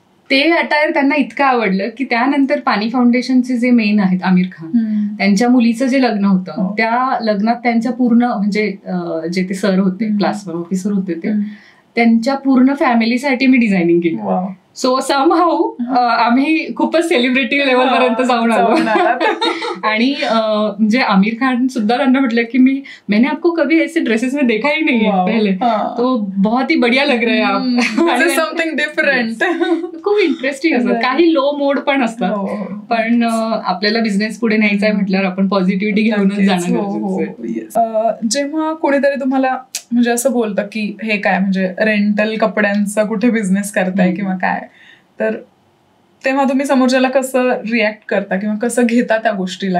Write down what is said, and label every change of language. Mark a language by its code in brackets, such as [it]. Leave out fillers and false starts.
[mr] ते अटायर त्यांना इतकं आवडलं की त्यानंतर पाणी फाउंडेशनचे जे मेन आहेत आमिर खान, त्यांच्या मुलीचं जे लग्न होतं त्या लग्नात त्यांच्या पूर्ण म्हणजे जे ते सर होते, क्लास 1 ऑफिसर होते, ते त्यांच्या पूर्ण फॅमिलीसाठी मी डिझायनिंग केली. सो समहाऊ आम्ही खूपच सेलिब्रिटी लेवल पर्यंत जाऊन आलो. आणि म्हणजे आमिर खान सुद्धा त्यांना म्हटलं की [hi] मैंने आपको कभी ऐसे ड्रेसेस में देखा ही नहीं है पहले, तो बहुत ही बढ़िया लग रहे हैं आप, [en] Something different. [mr] खूप इंटरेस्टिंग असतात. काही लो मोड पण असतात, पण आपल्याला बिझनेस पुढे न्यायचा आहे म्हटल्यावर आपण पॉझिटिव्हिटी घेऊनच जाणं गरजेचं आहे. जेव्हा कोणीतरी तुम्हाला म्हणजे असं बोलतं की हे काय म्हणजे रेंटल कपड्यांचा कुठे बिझनेस करताय किंवा काय, तर तेव्हा तुम्ही समोरच्याला कसं रिॲक्ट करता किंवा कसं घेता त्या गोष्टीला?